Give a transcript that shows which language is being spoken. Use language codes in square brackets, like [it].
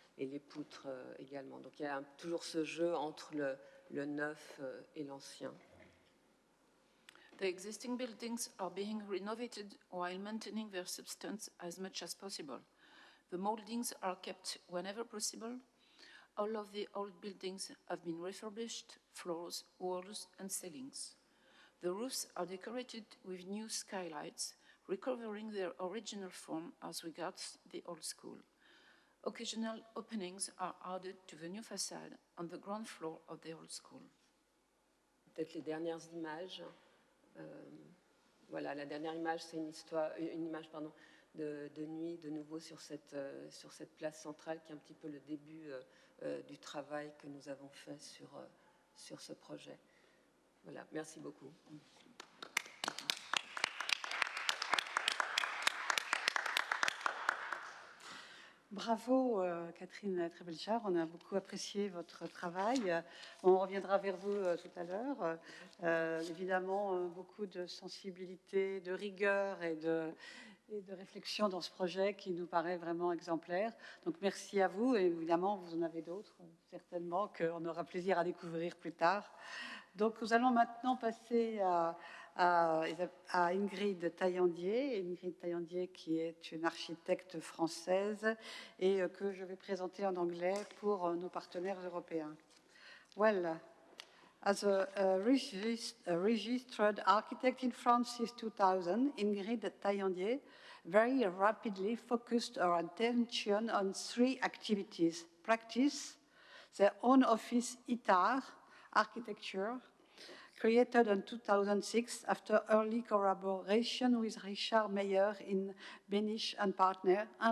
[fr] et les poutres également. Donc il y a toujours ce jeu entre le neuf et l'ancien. [en] The existing buildings are being renovated while maintaining their substance as much as possible. The moldings are kept whenever possible. All of the old buildings have been refurbished, floors, walls, and ceilings. The roofs are decorated with new skylights, recovering their original form as regards the old school. Occasional openings are added to the new facade on the ground floor of the old school. [fr] Peut-être les dernières images. Voilà, la dernière image, c'est une image de nuit, de nouveau sur cette place centrale, qui est un petit peu le début du travail que nous avons fait sur ce projet. Voilà, merci beaucoup. Bravo Catherine Trebelchard, on a beaucoup apprécié votre travail. On reviendra vers vous tout à l'heure. Évidemment, beaucoup de sensibilité, de rigueur et de réflexion dans ce projet qui nous paraît vraiment exemplaire. Donc merci à vous, et évidemment vous en avez d'autres, certainement, qu'on aura plaisir à découvrir plus tard. Donc nous allons maintenant passer à Ingrid Taillandier. Ingrid Taillandier, qui est une architecte française et que je vais présenter en anglais pour nos partenaires européens. [en] Well, as a registered architect in France since 2000, Ingrid Taillandier very rapidly focused her attention on 3 activities: practice, their own office ITAR, architecture, created in 2006 after early collaboration with Richard Meyer in Benich and Partner,